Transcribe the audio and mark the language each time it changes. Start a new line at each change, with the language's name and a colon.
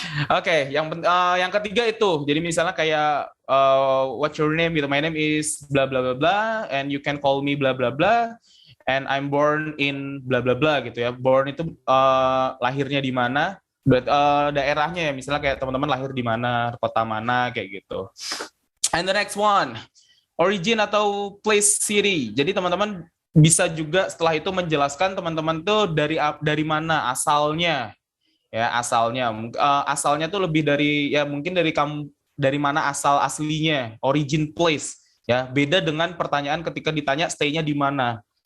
Indonesian: Oke, yang ketiga itu. Jadi misalnya kayak
English: what's your name
Indonesian: gitu.
English: My name is bla bla bla bla and you can call me bla bla bla and I'm born in bla bla bla
Indonesian: gitu ya. Born itu lahirnya di mana? Daerahnya ya. Misalnya kayak teman-teman lahir di mana, kota mana kayak gitu.
English: And the next one, origin
Indonesian: atau
English: place city.
Indonesian: Jadi teman-teman bisa juga setelah itu menjelaskan teman-teman tuh dari mana asalnya. Ya, asalnya tuh lebih dari ya mungkin dari mana asal aslinya, origin place ya. Beda dengan pertanyaan ketika ditanya stay-nya di mana.